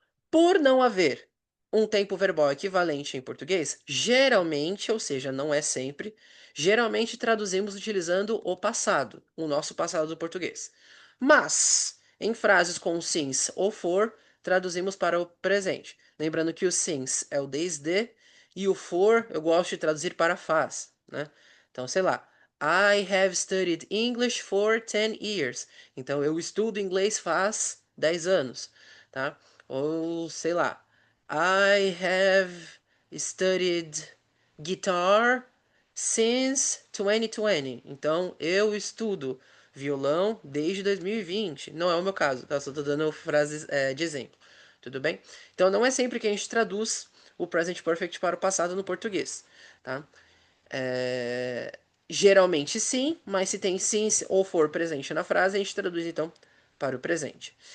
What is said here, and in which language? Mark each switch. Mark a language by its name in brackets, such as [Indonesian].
[Portuguese] Por não haver um tempo verbal equivalente em português, geralmente, ou seja, não é sempre, geralmente traduzimos utilizando o passado, o nosso passado do português. Mas, em frases com since ou for, traduzimos para o presente. Lembrando que o since é o desde e o for eu gosto de traduzir para faz, né? Então, sei lá, [English] I have studied English for 10 years. [Portuguese] Então, eu estudo inglês faz 10 anos, tá? Ou sei lá, [English] I have studied guitar since 2020. [Portuguese] Então, eu estudo violão desde 2020. Não é o meu caso, tá? Só tô dando frases de exemplo. Tudo bem? Então, não é sempre que a gente traduz o present perfect para o passado no português, tá? Geralmente sim, mas se tem sim ou for presente na frase, a gente traduz então para o presente.